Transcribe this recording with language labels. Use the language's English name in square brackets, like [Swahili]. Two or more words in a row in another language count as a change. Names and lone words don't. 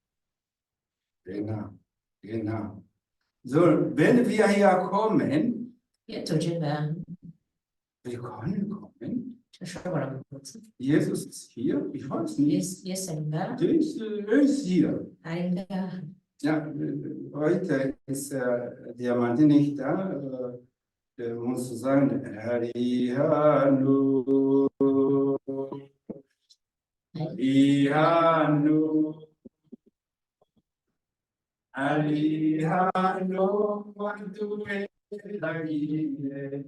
[German] Genau. So, wenn wir hier kommen, [Rundi] Iyo tuje ngaha [German] wir können kommen. [Rundi] turashobora kuza. [German] Jesus ist hier, ich weiß nicht. [Rundi] Yesu ari ngaha, [German] Der ist hier. [Rundi] ari ngaha. [German] Ja, heute ist der Mann nicht da. Der muss sagen, Hallo. Hallo. [Rundi] Hallo, quando yagiye.